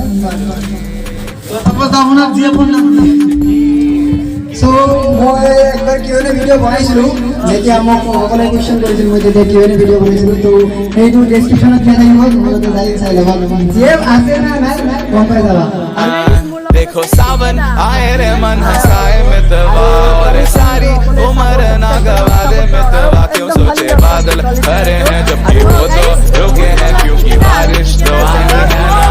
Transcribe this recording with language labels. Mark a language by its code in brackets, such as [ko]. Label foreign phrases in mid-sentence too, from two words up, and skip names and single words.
[as] আপোনাৰ যি আপোনাৰ সো মই একবাৰ কিউএনএ ভিডিঅ' বনাইছিলোঁ যেতিয়া মোক সকলোৱে কুৱেশ্যন কৰিছিল মই তেতিয়া কিউএনএ ভিডিঅ' বনাইছিলোঁ তো সেইটো ডেছক্ৰিপশ্যনত দিয়া থাকিব তোমালোকে যাই চাই ল'বা যিয়ে আছে না নাই গম পাই যাবা [hi] देखो सावन आए रे मन हंसाए मितवा और सारी उम्र ना गवा दे मितवा क्यों सोचे बादल करे हैं जबकि वो तो रुके हैं क्योंकि बारिश तो आनी है